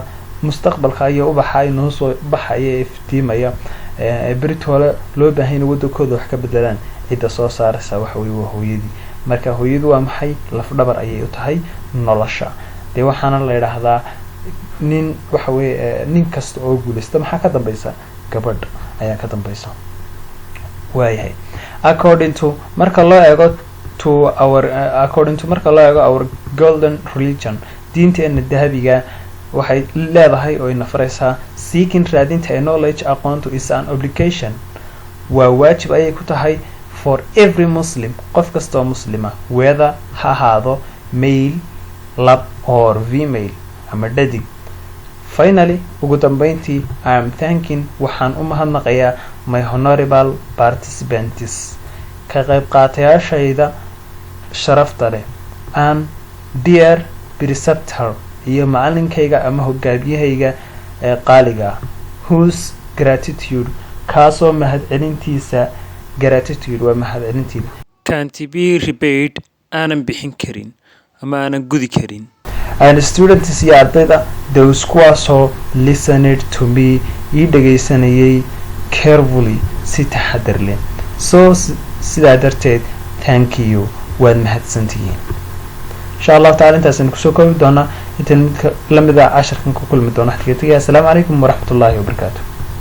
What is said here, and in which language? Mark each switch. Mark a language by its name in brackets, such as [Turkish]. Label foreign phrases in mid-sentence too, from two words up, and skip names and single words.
[Somali] mustaqbalka ayaa u baxay noo soo baxaya iftiimaya beritoole loo baahan yahay waddankooda wax ka bedelaan. cidda soo saaraysa waxa weeye waa hooyadii. marka hooyadu waa maxay? laf dhabar ayay u tahay nolosha. dee waxaana la yidhaahdaa nin waxa weeye nin kasta oo guulaysta maxaa ka dambaysa? gabadh ayaa ka dambaysa. [English] waayahay according to [Somali] marka loo eego [English] our golden religion, [Somali] diinteena dahabiga waxay leedahay oo ina faraysaa seeking raadinta [English] a knowledge [Somali] aqoontu [English] is an obligation. [Somali] waa waajib ayay ku tahay [English] for every muslim [Somali] qof kastoo muslima, whether ha ahaado male lab [English] or female [Somali] ama dhadig. finally ugu dambeyntii [English] I am thanking [Somali] waxaan u mahadnaqayaa [English] my honorable participants [Somali] ka qayb qaatayaashayda sharafta leh [English] and dear preceptor [Somali] iyo macalinkayga ama hogaamiyahayga qaaliga [English] whose gratitude [Somali] kaasoo mahadcelintiisa gratitude waa mahadcelintiida [English] can't be repaid [Somali] aanan bixin karin ama aanan gudi karin. [English] and students [Somali] iyo ardayda those kuwaasoo [English] listened to me [Somali] ii dhagaysanayay carefully si taxadar leh. so sidaa darteed [English] thank you [Somali] waad mahadsantihiin. [Arabic] إن شاء الله تعالى [Somali] intaasaan kusoo koobi doonaa intaan lamida casharkan ku kulmi doona. [Arabic] السلام عليكم ورحمة الله وبركاته.